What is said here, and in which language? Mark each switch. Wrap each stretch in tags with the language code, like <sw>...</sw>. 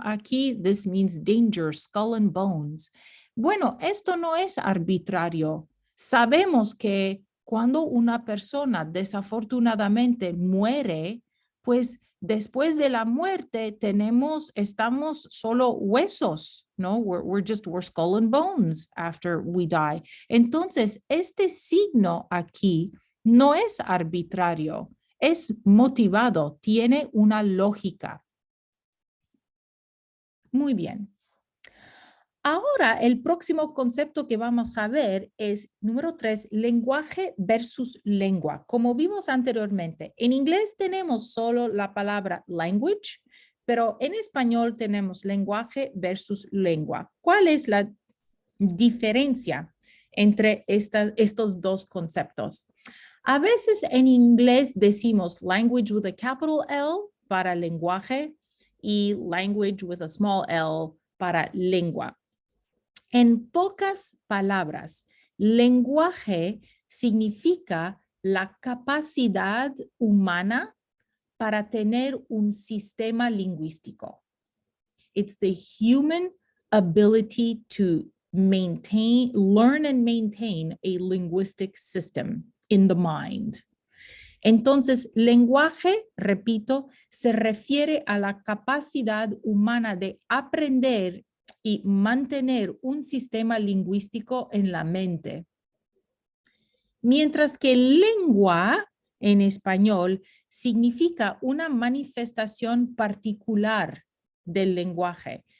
<es>Aquí,</es> <en>this means danger, skull and bones.</en> <es>Bueno, esto no es arbitrario. Sabemos que cuando una persona desafortunadamente muere, pues después de la muerte estamos solo huesos, ¿no?</es> <en>We're skull and bones after we die.</en> <es>Entonces, este signo aquí no es arbitrario, es motivado, tiene una lógica. Muy bien. Ahora, el próximo concepto que vamos a ver es, número 3, lenguaje versus lengua. Como vimos anteriormente, en inglés tenemos solo la palabra language, pero en español tenemos lenguaje versus lengua. ¿Cuál es la diferencia entre estos dos conceptos? A veces en inglés decimos</es> <en>language with a capital L</en> <es>para lenguaje y</es> <en>language with a small L</en> <es>para lengua. En pocas palabras, lenguaje significa la capacidad humana para tener un sistema lingüístico.</es> <en>It's the human ability to maintain, learn and maintain a linguistic system in the mind.</en> <es>Entonces, lenguaje, repito, se refiere a la capacidad humana de aprender y mantener un sistema lingüístico en la mente. Mientras que lengua en español significa una manifestación particular del lenguaje.</es>